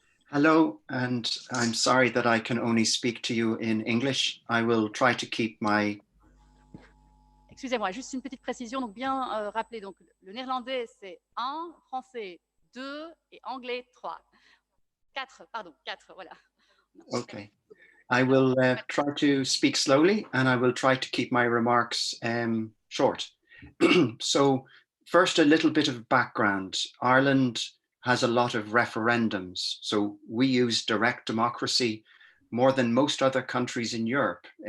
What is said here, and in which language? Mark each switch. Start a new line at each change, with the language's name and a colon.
English: Hello, and I'm sorry that I can only speak to you in English. I will try to keep my...
French: Excusez-moi, juste une petite précision. Donc, bien rappeler, donc, le néerlandais, c'est 1, français 2 et anglais 3. 4, pardon, 4, voilà.
English: Okay. I will try to speak slowly and I will try to keep my remarks short. So first, a little bit of background. Ireland has a lot of referendums. So we use direct democracy more than most other countries in Europe.